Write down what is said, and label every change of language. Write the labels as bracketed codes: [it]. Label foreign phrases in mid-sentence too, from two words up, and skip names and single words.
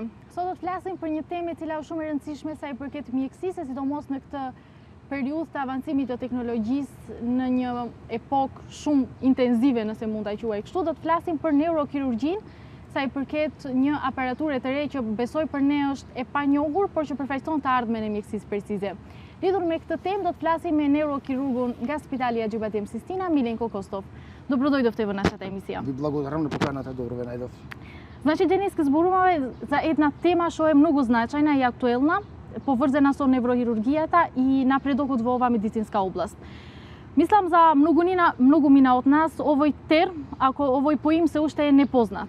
[sq] Sot do të flasim për një temë e cila është shumë e rëndësishme sa i përket mjekësisë, sidomos në këtë periudhë të avancimit të teknologjisë në një epokë shumë intensive, nëse mund ta quaj kështu. Do të flasim për neurokirurgjinë, sa i përket një aparature të re që besoj për ne është e panjohur, por që përfaqëson të ardhmen e mjekësisë precize. Lidhur me këtë temë do të flasim me neurokirurgun nga Spitali Axhibadem Sistina, Milenko Kostov. [mk] Dobrodoјдовте во нашата емисија. Ви благодарам на поканата, добро ве најдов. Значи, денес зборуваме за една тема што е многу значајна и актуелна, поврзана со неврохирургијата и напредокот во оваа медицинска област. Мислам за многумина од нас овој терм, ако овој поим се уште е непознат.